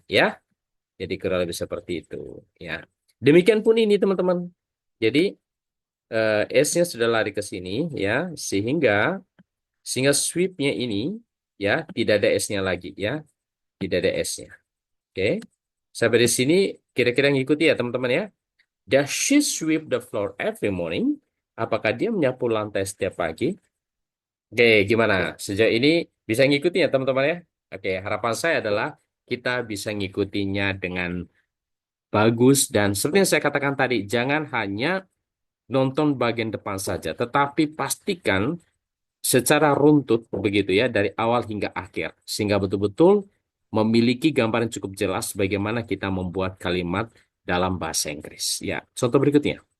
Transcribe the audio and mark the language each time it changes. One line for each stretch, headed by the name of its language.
Indonesian: Ya, jadi kurang lebih seperti itu. Ya, demikian pun ini, teman-teman. Jadi S-nya sudah lari ke sini ya, sehingga sweep-nya ini ya tidak ada S-nya lagi ya, tidak ada S-nya. Oke. Sampai di sini kira-kira ngikuti ya teman-teman ya.
English: Does she sweep the floor every morning?
Indonesian: Apakah dia menyapu lantai setiap pagi? Oke, gimana? Sejauh ini bisa ngikuti ya teman-teman ya. Oke, harapan saya adalah kita bisa ngikutinya dengan bagus dan seperti yang saya katakan tadi, jangan hanya nonton bagian depan saja, tetapi pastikan secara runtut begitu ya dari awal hingga akhir sehingga betul-betul memiliki gambaran cukup jelas bagaimana kita membuat kalimat dalam bahasa Inggris. Ya, contoh berikutnya.